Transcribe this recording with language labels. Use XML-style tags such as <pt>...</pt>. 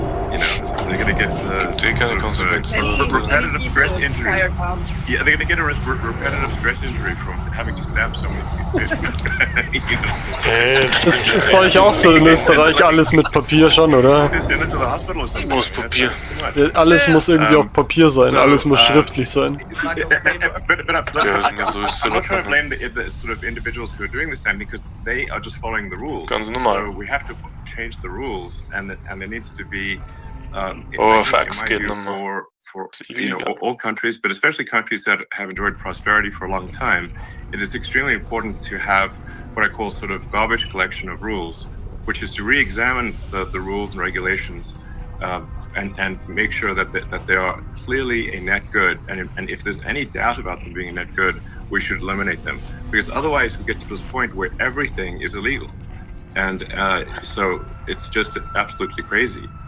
<en>You know, they're going to get repetitive stress injury. Yeah, they're going to get a repetitive stress injury from having to stamp so many people.</en> <de>Ist bei euch auch so in Österreich alles mit Papier schon, oder? Muss Papier. Ja, alles muss irgendwie auf Papier sein, alles muss schriftlich sein.</de> <en>I'm not trying to blame the sort of individuals who are doing this time because they are just following the rules.</en> <de>Ganz normal.</de> <en>So we have to change the rules, and there needs to be</en> <de>Fax geht nochmal.</de> <en>For you know, all countries, but especially countries that have enjoyed prosperity for a long time, it is extremely important to have what I call sort of garbage collection of rules, which is to re-examine the rules and regulations and make sure that they are clearly a net good, and if there's any doubt about them being a net good, we should eliminate them, because otherwise we get to this point where everything is illegal, and so it's just absolutely crazy.</en>